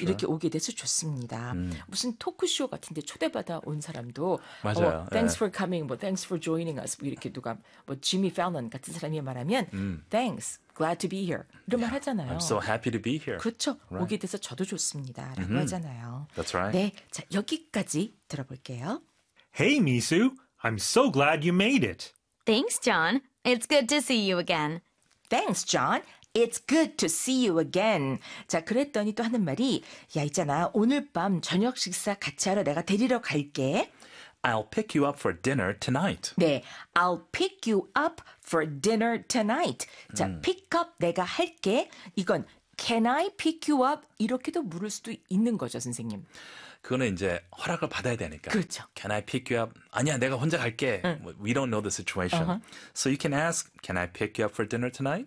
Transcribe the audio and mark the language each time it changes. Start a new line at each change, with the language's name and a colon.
Korean: 이렇게 오게 돼서 좋습니다. 무슨 토크쇼 같은데 초대받아 온 사람도 맞아요.
English: Oh, thanks for coming. Well, thanks for joining us.
Korean: 이렇게 누가 뭐 Jimmy Fallon 같은 사람이 말하면
English: Thanks. Glad to be here.
Korean: 이런 말 하잖아요.
English: I'm so happy to be here.
Korean: 그렇죠.
English: Right.
Korean: 오게 돼서 저도 좋습니다. 라고 하잖아요.
English: That's right.
Korean: 네, 자 여기까지 들어볼게요.
English: Hey, Misu. I'm so glad you made it. Thanks, John. It's good to see you again. Thanks, John. It's good to see you again.
Korean: 자, 그랬더니 또 하는 말이 야, 있잖아. 오늘 밤 저녁 식사 같이 하러 내가 데리러 갈게.
English: I'll pick you up for dinner tonight.
Korean: 네.
English: I'll pick you up for dinner tonight.
Korean: 자, pick up 내가 할게. 이건
English: can I pick you up
Korean: 이렇게도 물을 수도 있는 거죠, 선생님. 그거는 이제 허락을 받아야 되니까. 그렇죠.
English: Can I pick you up?
Korean: 아니야, 내가 혼자 갈게.
English: We don't know the situation. So you can ask, can I pick you up for dinner tonight?